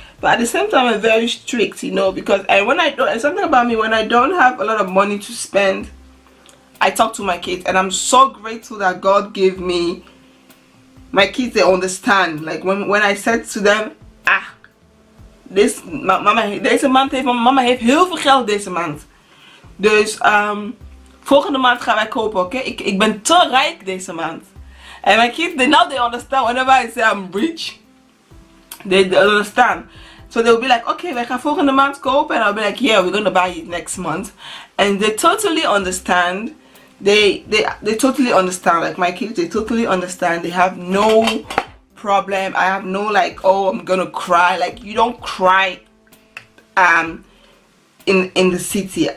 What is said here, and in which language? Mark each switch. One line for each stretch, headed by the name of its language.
English: But at the same time, I'm very strict, you know, because and something about me, when I don't have a lot of money to spend, I talk to my kids, and I'm so grateful that God gave me my kids. They understand. Like, when I said to them,
Dutch: deze maand heeft mama heel veel geld deze maand. Dus volgende maand gaan wij kopen, oké? Ik ben te rijk deze maand.
English: And my kids, they understand. Whenever I say I'm rich, they understand. So they'll be like, okay,
Dutch: wij gaan volgende maand kopen.
English: And I'll be like, yeah, we're gonna buy it next month. And they totally understand. They totally understand. Like, my kids, they totally understand. They have no problem. I have no like, oh, I'm gonna cry. Like, you don't cry in the city.